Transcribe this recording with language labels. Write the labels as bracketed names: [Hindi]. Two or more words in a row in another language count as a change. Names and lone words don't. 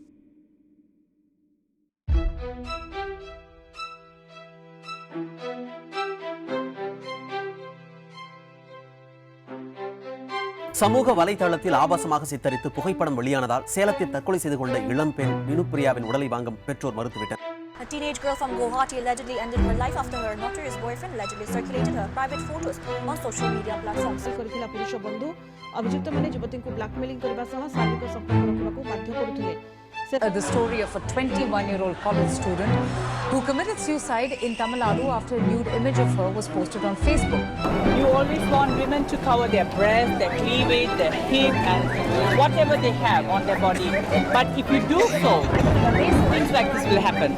[Tamil] சமூக வலைதளத்தில் ஆபாசமாக சித்தரித்து புகைப்படம் வெளியானதால் சேலத்தில் தற்கொலை செய்து கொண்ட இளம்பெண் வினுப்பிரியாவின் உடலை வாங்க பெற்றோர் மறுத்துவிட்டனர். [English] A teenage girl from Guwahati allegedly ended her life after her notorious boyfriend allegedly circulated her private photos on social media platforms. [Odia] କରିଥିଲା ପୁରୁଷ ବନ୍ଧୁ ଅଭିଯୁକ୍ତମାନେ ଯୁବତୀଙ୍କୁ ବ୍ଲାକମେଲିଂ କରିବା ସହ ଶାରୀରିକ ସମ୍ପର୍କ ରଖିବାକୁ ବାଧ୍ୟ କରୁଥିଲେ. [English] The story of a 21-year-old college student who committed suicide in Tamil Nadu after a nude image of her was posted on Facebook. You always want women to cover their breast, their cleavage, their hip and whatever they have on their body. But if you do so, things like this will happen.